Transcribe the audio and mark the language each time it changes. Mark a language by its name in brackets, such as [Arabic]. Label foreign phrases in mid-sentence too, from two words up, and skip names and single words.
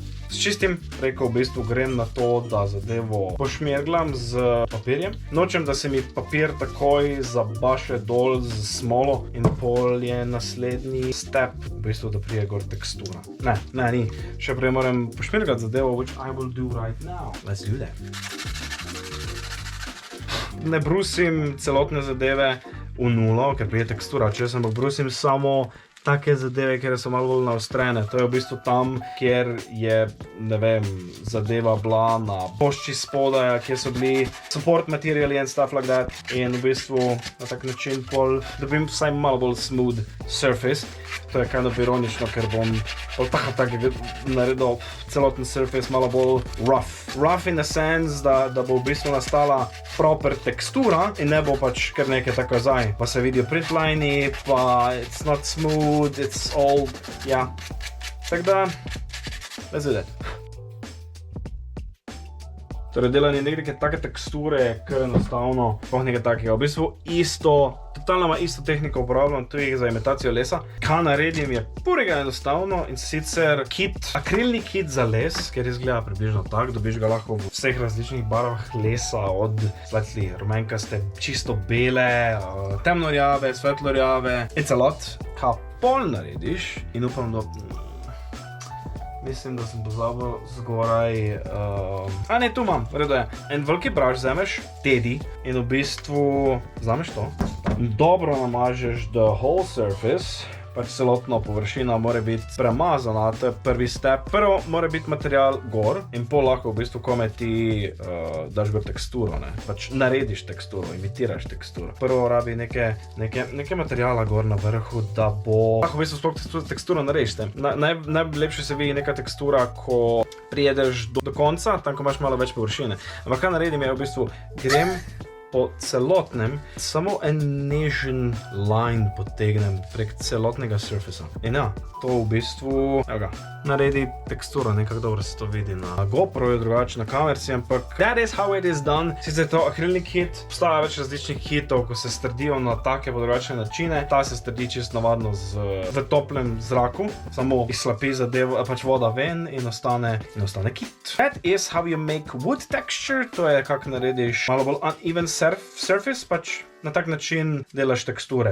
[Slovenian] S čistim, rekel v bistvu grem na to, da zadevo pošmirglam z papirjem. Nočem, da se mi papir takoj zabaše dol z smolo in pol je naslednji step, v bistvu, da prije gor tekstura. Ne, ni. Še prej moram pošmirgati zadevo, [English] which I will do right now. Let's do that. [Slovenian] Ne brusim celotne zadeve v nulo, ker prije tekstura, če sem pa brusim samo take zadeve, kjer so malo bolj naostrene. To je v bistvu tam, kjer je, ne vem, zadeva bila na pošči spodaja, kjer so bili support materiali [English] and stuff like that. [Slovenian] In v bistvu na tak način pol dobim vsaj malo bolj [English] smooth surface. [Slovenian] To je [English] kind of [Slovenian] ironično, ker bom tako naredil celoten surface malo bolj rough. [English] Rough in the sense, [Slovenian] da bo v bistvu nastala proper tekstura in ne bo pač kar nekaj tako zdaj. Pa se vidijo printliney, pa [English] it's not smooth, it's all, [Slovenian] ja. Tako da, [English] let's do that. [Slovenian] Torej, delanje neke take teksture je kar enostavno, sploh nekaj takega. V bistvu totalno isto tehniko uporabljam tudi za imitacijo lesa. Kaj naredim je purega enostavno in sicer akrilni kit za les, ker izgleda približno tak, dobiš ga lahko v vseh različnih barvah lesa, od svetli rumenkaste, čisto bele, temnorjave, svetlorjave, [English] it's a lot. [Slovenian] Kaj pol narediš in upam, da... Mislim, da sem pozabil zgoraj... ne, tu imam, redo je. En veliki braš vzameš, tedi, in v bistvu... Vzameš to? Dobro namažeš [English] the whole surface, [Slovenian] pač celotna površina mora biti premazana, to je prvi step. Prvo mora biti material gor in pol lahko v bistvu kome ti daš gor teksturo, ne? Pač narediš teksturo, imitiraš teksturo. Prvo rabi neke materijala gor na vrhu, da bo... Lahko v bistvu sploh teksturo narediš. Najlepše se vidi neka tekstura, ko prijedeš do konca, tam ko imaš malo več površine. Ampak kaj naredim je v bistvu, grem po celotnem, samo en nežen line potegnem prek celotnega surfacea. In ja, to v bistvu, evo ga, naredi teksturo, nekako dobro se to vidi na GoPro, je drugače na kamerci, ampak [English] that is how it is done. [Slovenian] Sicer je to akrilni kit, obstaja več različnih kitov, ko se strdijo na take drugačne načine. Ta se strdi čisto navadno v toplem zraku, samo izslapi zadevo, pač voda ven in ostane kit. [English] That is how you make wood texture, [Slovenian] to je kako narediš malo bolj [English] uneven surface, [Slovenian] pač na tak način delaš teksture.